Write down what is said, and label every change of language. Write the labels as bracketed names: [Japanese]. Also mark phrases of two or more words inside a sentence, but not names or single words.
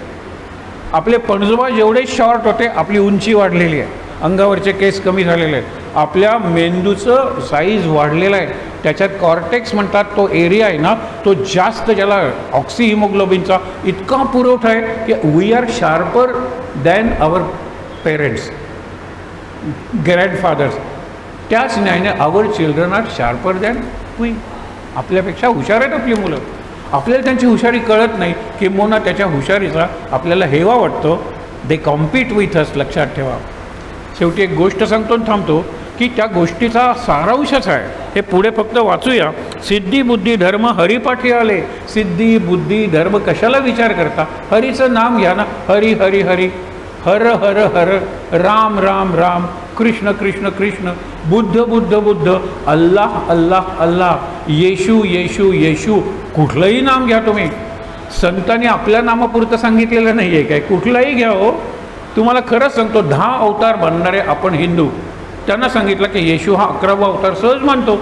[Marathi] आपले पणजोबा जेवढे शॉर्ट होते, आपली उंची वाढलेली आहे, अंगावरचे केस कमी झालेले आहेत. आपल्या मेंदूचं साईज वाढलेलं आहे, त्याच्यात कॉर्टेक्स म्हणतात तो एरिया आहे ना, तो जास्त, ज्याला ऑक्सी हिमोग्लोबिनचा इतका पुरवठा आहे की [English] we are sharper than our parents, [Marathi] ग्रँडफादर्स. त्याच न्यायाने [English] our children are sharper than we. [Marathi] आपल्यापेक्षा हुशार आहेत आपली मुलं. आपल्याला त्यांची हुशारी कळत नाही, किंबहुना त्याच्या हुशारीचा आपल्याला हेवा वाटतो. [English] they compete with us. [Marathi] लक्षात ठेवा. शेवटी एक गोष्ट सांगतो आणि थांबतो की त्या गोष्टीचा सारांशच आहे. हे पुढे फक्त वाचूया. सिद्धी बुद्धी धर्म हरिपाठी आले. सिद्धी बुद्धी धर्म कशाला विचार करता? हरीचं नाम घ्या ना. हरी हरी हरी, हर हर हर, राम राम राम, कृष्ण कृष्ण कृष्ण, बुद्ध बुद्ध बुद्ध, अल्लाह अल्लाह अल्लाह, येशू येशू येशू. कुठलंही नाम घ्या तुम्ही. संतांनी आपल्या नामापुरतं सांगितलेलं नाही आहे काय? कुठलाही घ्या हो. तुम्हाला खरंच सांगतो, 10 अवतार बनणारे आपण हिंदू, त्यांना सांगितलं की येशू हा 11वा अवतार, सहज मानतो.